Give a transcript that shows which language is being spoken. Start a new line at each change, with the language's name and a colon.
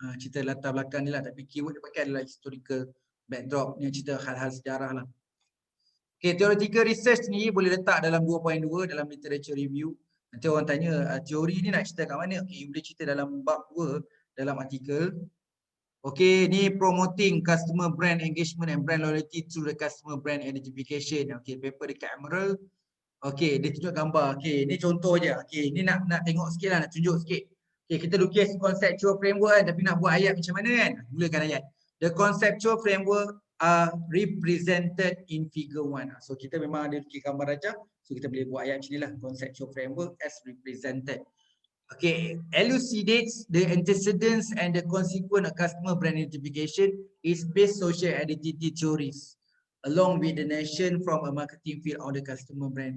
Malay: Cerita latar belakang ni lah, tapi keyword dia pakai adalah historical backdrop. Ni cerita hal-hal sejarah lah. Okay, theoretical research ni boleh letak dalam 2.2 dalam literature review. Nanti orang tanya teori ni nak cerita kat mana? Okay, boleh cerita dalam bab 2 dalam artikel.
English: Okay, ni promoting customer brand engagement and brand loyalty through the customer brand identification.
Malay: Okay, paper dekat Emerald. Okay, dia tunjuk gambar. Okay, ni contoh je. Okay, ni nak tengok sikit lah, nak tunjuk sikit. Okay, kita lukis conceptual framework kan, tapi nak buat ayat macam mana kan? Mulakan ayat.
English: The conceptual framework are represented in figure 1.
Malay: So kita memang ada lukis gambar rajah. So kita boleh buat ayat macam ni lah.
English: Conceptual framework as represented. Okay, elucidates the antecedents and the consequent of customer brand identification is based social identity theories along with the nation from a marketing field of the customer brand.